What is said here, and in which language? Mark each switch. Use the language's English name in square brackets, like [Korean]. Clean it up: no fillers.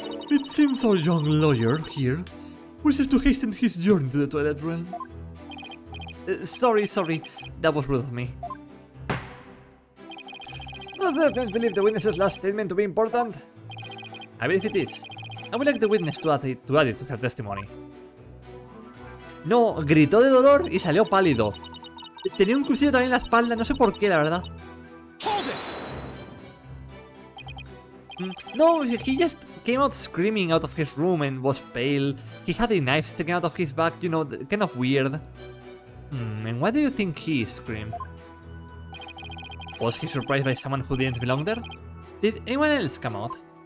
[English] It seems our young lawyer here wishes to hasten his journey to the Twilight Realm. Sorry, that was rude of me. Does the defense believe the witness's last statement to be important? I believe it is. I would like the witness to add it to her testimony. [Spanish] No, gritó de dolor y salió pálido. Tenía un cuchillo también en la espalda, no sé por qué, la verdad. [English] Hold it! No, he just came out screaming out of his room and was pale. He had a knife sticking out of his back, you know, kind of weird. And why do you think he screamed? Was he surprised by someone who didn't belong there? Did anyone else come out?